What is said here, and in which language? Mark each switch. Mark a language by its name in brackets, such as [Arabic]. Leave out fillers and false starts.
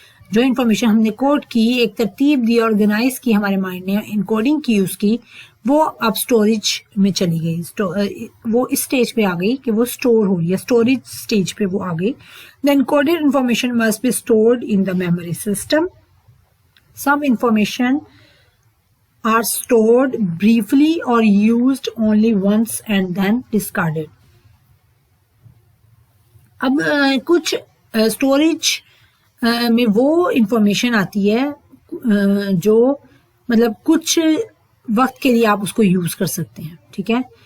[Urdu] جو انفارمیشن ہم نے کوڈ کی, ایک ترتیب دی, آرگنائز کی ہمارے مائنڈ نے, انکوڈنگ کی اس کی, وہ اب اسٹوریج میں چلی گئی. وہ اس اسٹیج پہ آ گئی کہ وہ اسٹور ہو رہی ہے, اسٹوریج اسٹیج پہ وہ آ گئی. [English] The encoded information must be stored in the memory system. Some information are stored briefly or used only once and then discarded. [Urdu] اب کچھ اسٹوریج میں وہ انفارمیشن آتی ہے جو مطلب کچھ وقت کے لیے آپ اس کو یوز کر سکتے ہیں, ٹھیک ہے.